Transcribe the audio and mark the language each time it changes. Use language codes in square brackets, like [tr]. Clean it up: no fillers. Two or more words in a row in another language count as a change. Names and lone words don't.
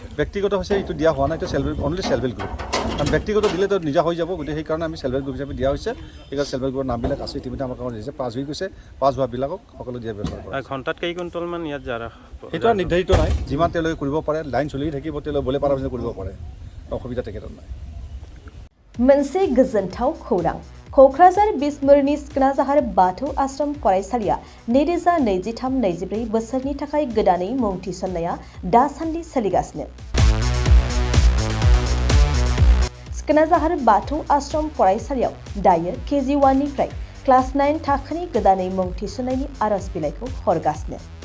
[as] ব্যক্তিগত হৈছে এইটো দিয়া হোৱা নাই এইটো [en] only self help group [as] কাৰণ ব্যক্তিগত দিলেতো নিজা হৈ যাব গতিকে সেইকাৰণে আমি [en] self help group [as] হিচাপে দিয়া হৈছে সেইকাৰণে [en] self help [as] গ্ৰুপৰ নামবিলাক আছে ইতিমধ্যে আমাৰ কামত দিছে পাছ হৈ গৈছে পাছ হোৱাবিলাকক সকলো দিয়াৰ ব্যৱস্থা কৰা ঘণ্টাত কেই কুইণ্টলমান ইয়াত জাৰা সেইটো নিৰ্ধাৰিত নাই যিমান তেওঁলোকে কৰিব পাৰে লাইন চলি থাকিব তেওঁলোকে বলে পাৰা কৰিব পাৰে অসুবিধা তেখেতৰ নাই [brx] मोनसे गोजोनथाव खौरां क'क्राझार बिसमुरिनि सिखोनाजाहार बाथौ आश्रम फरायसालिया 2023-24 बोसोरनि थाखाय गोदानै मुं थिसननाया दासान्दि सोलिगासिनो सिखोनाजाहार बाथौ आश्रम फरायसालियाव दायो KG1 निफ्राय क्लास 9 थाखोनि गोदानै मुं थिसननायनि आरज बिलाइखौ हरगासिनो